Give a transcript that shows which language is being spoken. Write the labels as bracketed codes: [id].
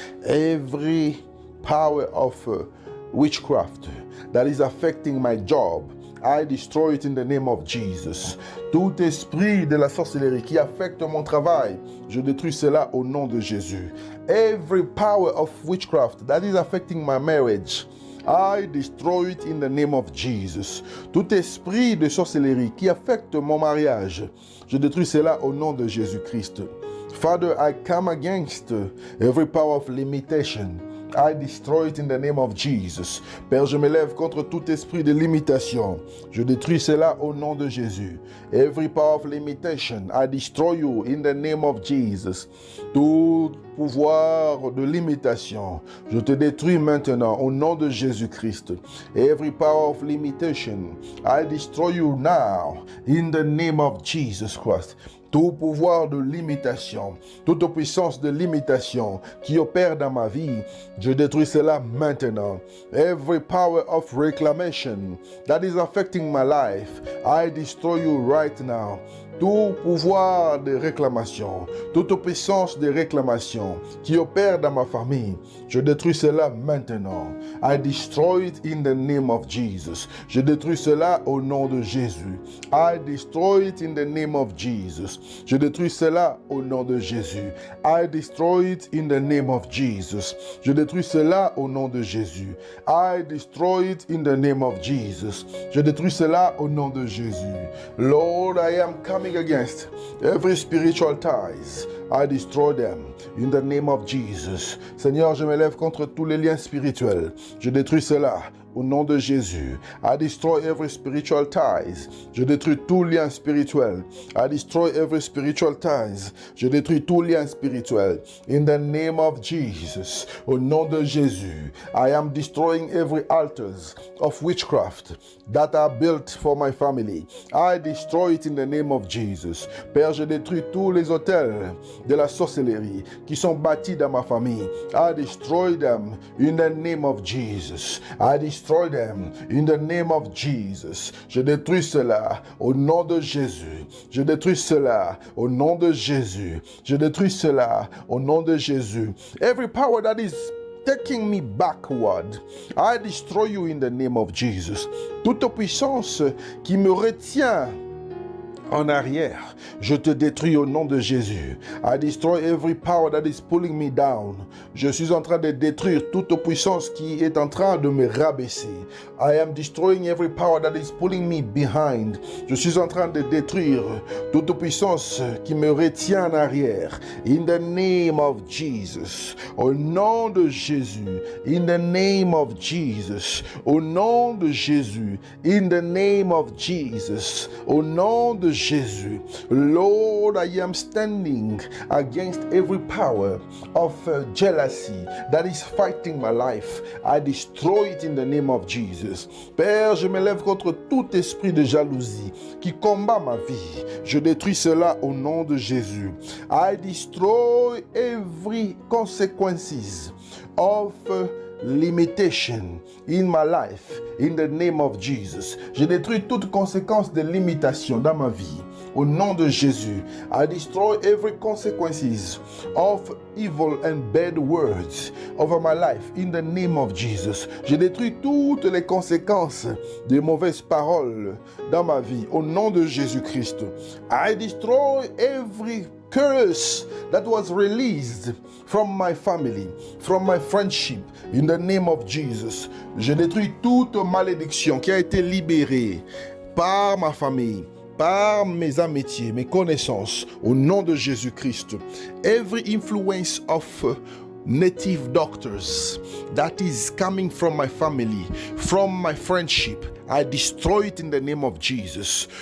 [en] Every power of witchcraft that is affecting my job, I destroy it in the name of Jesus. [fr] Tout esprit de la sorcellerie qui affecte mon travail, je détruis cela au nom de Jésus. [en] Every power of witchcraft that is affecting my marriage, I destroy it in the name of Jesus. [fr] Tout esprit de sorcellerie qui affecte mon mariage, je détruis cela au nom de Jésus-Christ. [en] Father, I come against every power of limitation. I destroy it in the name of Jesus. [fr] Père, je me lève contre tout esprit de limitation. Je détruis cela au nom de Jésus. [en] Every power of limitation, I destroy you in the name of Jesus. [fr] Tout pouvoir de limitation, je te détruis maintenant au nom de Jésus-Christ. [en] Every power of limitation, I destroy you now in the name of Jesus Christ. [fr] Tout pouvoir de limitation, toute puissance de limitation qui opère dans ma vie, je détruis cela maintenant. [en] Every power of reclamation that is affecting my life, I destroy you right now. [fr] Tout pouvoir de réclamation, toute puissance de réclamation qui opère dans ma famille, je détruis cela maintenant. [en] I destroy it in the name of Jesus. [fr] Je détruis cela au nom de Jésus. [en] I destroy it in the name of Jesus. [fr] Je détruis cela au nom de Jésus. [en] I destroy it in the name of Jesus. [fr] Je détruis cela au nom de Jésus. [en] I destroy it in the name of Jesus. [fr] Je détruis cela au nom de Jésus. [en] Lord, I am coming against every spiritual ties. I destroy them in the name of Jesus. [fr] Seigneur, je me lève contre tous les liens spirituels. Je détruis cela au nom de Jésus. [en] I destroy every spiritual ties. [fr] Je détruis tout lien spirituel. [en] I destroy every spiritual ties. [fr] Je détruis tout lien spirituel. [en] In the name of Jesus. [fr] Au nom de Jésus. [en] I am destroying every altars of witchcraft that are built for my family. I destroy it in the name of Jesus. [fr] Père, je détruis tous les autels de la sorcellerie qui sont bâtis dans ma famille. [en] I destroy them in the name of Jesus. I destroy them in the name of Jesus. [fr] Je détruis cela au nom de Jésus. Je détruis cela au nom de Jésus. Je détruis cela au nom de Jésus. [en] Every power that is taking me backward, I destroy you in the name of Jesus. [fr] Toute puissance qui me retient en arrière, je te détruis au nom de Jésus. [en] I destroy every power that is pulling me down. [fr] Je suis en train de détruire toute puissance qui est en train de me rabaisser. [en] I am destroying every power that is pulling me behind. [fr] Je suis en train de détruire toute puissance qui me retient en arrière. [en] In the name of Jesus. [fr] Au nom de Jésus. [en] In the name of Jesus. [fr] Au nom de Jésus. [en] In the name of Jesus. [fr] Au nom de Jésus. [en] Lord, I am standing against every power of jealousy that is fighting my life. I destroy it in the name of Jesus. [fr] Père, je me lève contre tout esprit de jalousie qui combat ma vie. Je détruis cela au nom de Jésus. [en] I destroy every consequences of limitation in my life in the name of Jesus. [fr] Je détruis toute conséquence de limitation dans ma vie au nom de Jésus. [en] I destroy every consequences of evil and bad words over my life in the name of Jesus. [fr] Je détruis toutes les conséquences des mauvaises paroles dans ma vie au nom de Jésus-Christ. [en] I destroy every curse that was released from my family, from my friendship, in the name of Jesus. [fr] Je détruis toute malédiction qui a été libérée par ma famille, par mes amitiés, mes connaissances, au nom de Jésus-Christ. [en] Every influence of native doctors that is coming from my family, from my friendship, I destroy it in the name of Jesus.